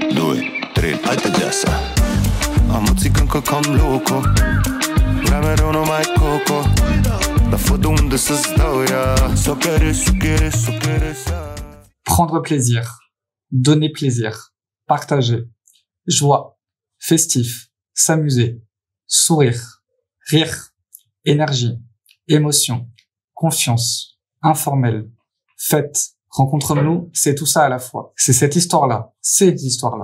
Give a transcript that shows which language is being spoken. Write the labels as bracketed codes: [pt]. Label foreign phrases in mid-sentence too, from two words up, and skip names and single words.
[ro] 2, 3, haide de asta. Am o țigancă cam loco, vrea mereu numai coco. Dar fă de unde să-ți dau ea. Sochere. [fr] Prendre plaisir, donner plaisir, partager, joie, festif, s'amuser, sourire, rire, énergie, émotion, confiance, informel, fête. Rencontre-nous, c'est tout ça à la fois. C'est cette histoire-là, ces histoires-là.